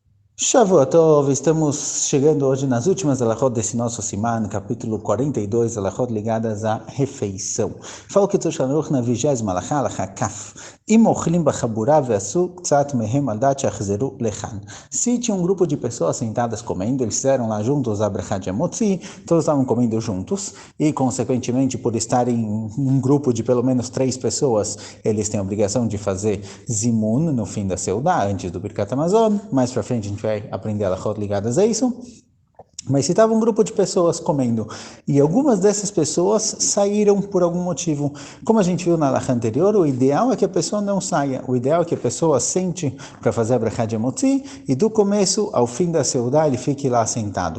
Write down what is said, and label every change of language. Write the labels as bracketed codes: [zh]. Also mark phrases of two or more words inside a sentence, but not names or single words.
[pt] Shavuot, estamos chegando hoje nas últimas alahot desse nosso Siman, capítulo 42, alahot ligadas à refeição. Fala que Tzur Shanuch na 20ª alahá, [he] הלכה כ. אם אוכלים בחבורה ויצאו מקצתם על דעת שיחזרו לכאן. [pt] Se tinha um grupo de pessoas sentadas comendo, eles fizeram lá juntos a brachá de Amotzi, todos estavam comendo juntos, e consequentemente, por estarem em um grupo de pelo menos 3 pessoas, eles têm a obrigação de fazer zimun no fim da seudá, antes do Birkat Hamazon. Mais pra frente a gente vai aprender alahot ligadas a isso. Mas se estava um grupo de pessoas comendo e algumas dessas pessoas saíram por algum motivo, como a gente viu na alahá anterior, o ideal é que a pessoa não saia, o ideal é que a pessoa sente para fazer a brachá de Amotzi e do começo ao fim da seudá ele fique lá sentado.